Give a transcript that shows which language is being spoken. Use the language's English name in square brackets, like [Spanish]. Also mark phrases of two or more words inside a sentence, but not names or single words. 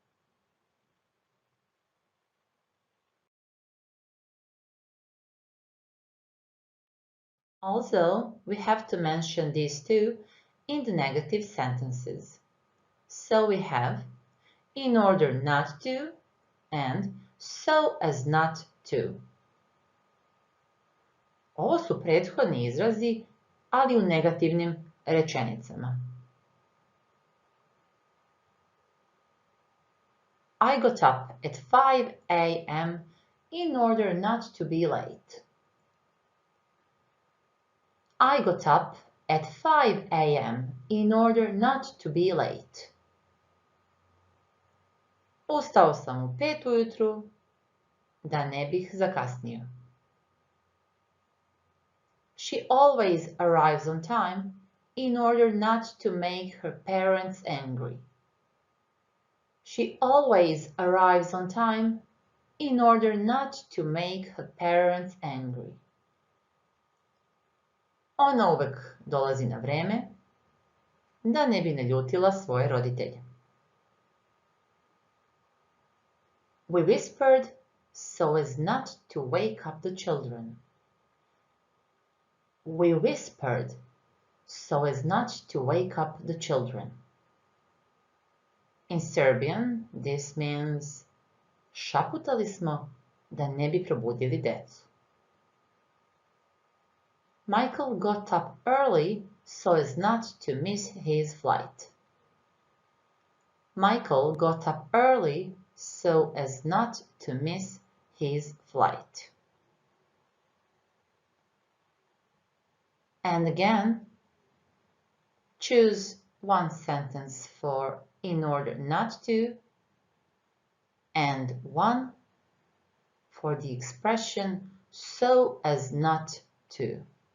[English] Also, we have to mention these two in the negative sentences. So we have in order not to and so as not to. [Serbian] Ovo su prethodni izrazi, ali u negativnim rečenicama. [English] I got up at 5 a.m. in order not to be late. I got up at 5 a.m. in order not to be late. [Serbian] Ustao sam u 5 ujutru da ne bih zakasnio. [English] She always arrives on time in order not to make her parents angry. She always arrives on time in order not to make her parents angry. [Serbian] Ona uvek dolazi na vreme da ne bi naljutila svoje roditelje. [English] We whispered so as not to wake up the children. We whispered so as not to wake up the children. In Serbian, this means [Serbian] šaputali smo da ne bi probudili decu. [English] Michael got up early so as not to miss his flight. Michael got up early so as not to miss his flight. And again, choose one sentence for in order not to and one for the expression so as not to.